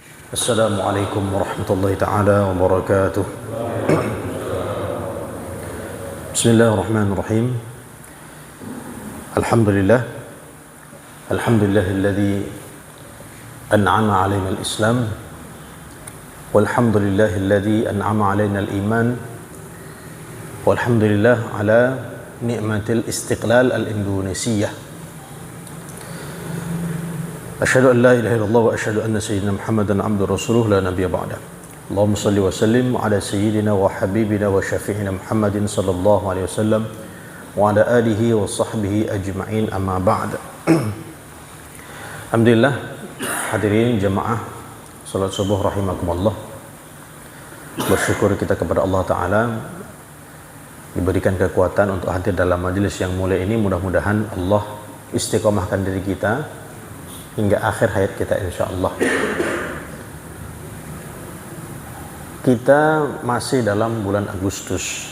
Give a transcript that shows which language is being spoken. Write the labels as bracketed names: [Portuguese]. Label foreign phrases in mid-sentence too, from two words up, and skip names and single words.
[Arabic] السلام عليكم ورحمة الله تعالى وبركاته. بسم الله الرحمن الرحيم. الحمد لله. الحمد لله الذي أنعم علينا الإسلام. والحمد لله الذي أنعم علينا الإيمان. والحمد لله على نعمة الاستقلال الإندونيسية. أشهد أن لا إله إلا الله وأشهد أن سيدنا محمدا عبده رسوله لا نبي بعد. اللهم صل وسلم على سيدنا وحبيبنا وشفيعنا محمد صلى الله عليه وسلم وعلى آله وصحبه أجمعين، أما بعد. [Indonesian] Alhamdulillah, hadirin jamaah salat subuh rahimakumullah. Bersyukur kita kepada Allah Ta'ala diberikan kekuatan untuk hadir dalam majelis yang mulia ini. Mudah-mudahan Allah istiqomahkan diri kita hingga akhir hayat kita, insyaallah. Kita masih dalam bulan Agustus.